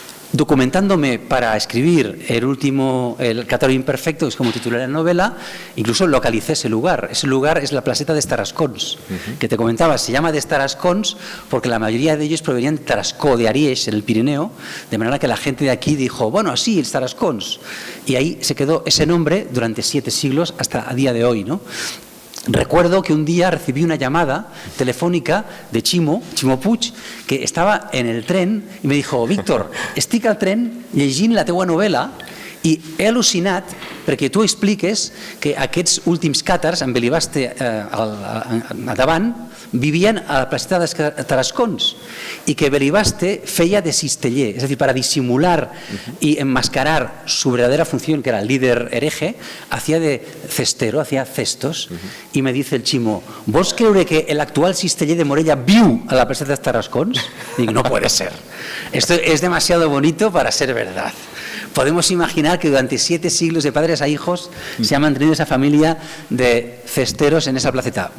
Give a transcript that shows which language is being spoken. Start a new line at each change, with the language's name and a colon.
Spanish: Documentándome para escribir el Cántaro Imperfecto, que es como titulé la novela, incluso localicé ese lugar. Ese lugar es la placeta de Tarascons, que te comentaba, se llama de Tarascons porque la mayoría de ellos provenían de Tarascó, de Ariège, en el Pirineo, de manera que la gente de aquí dijo, bueno, sí, es Tarascons. Y ahí se quedó ese nombre durante 7 siglos hasta a día de hoy, ¿no? Recuerdo que un día recibí una llamada telefònica de Ximo Puig, que estava en el tren i me dijo,
Catalan: Víctor, estic al tren llegint la teua novel·la i he al·lucinat perquè tu expliques que aquests últims càtars, amb Belibaste a davant, vivien a la placeta de Tarascons i que Belibaste feia de cisteller, és a dir,
Spanish: para disimular y enmascarar su verdadera función, que era el líder hereje, hacía de cestero, hacía cestos. Y me dice el Ximo,
Catalan: ¿vos creure que el actual cisteller de Morella viu a la placeta de Tarascons?
Spanish: Digo, no puede ser. Esto es demasiado bonito para ser verdad. Podemos imaginar que durante 7 siglos de padres a hijos se ha mantenido esa familia de cesteros en esa placeta.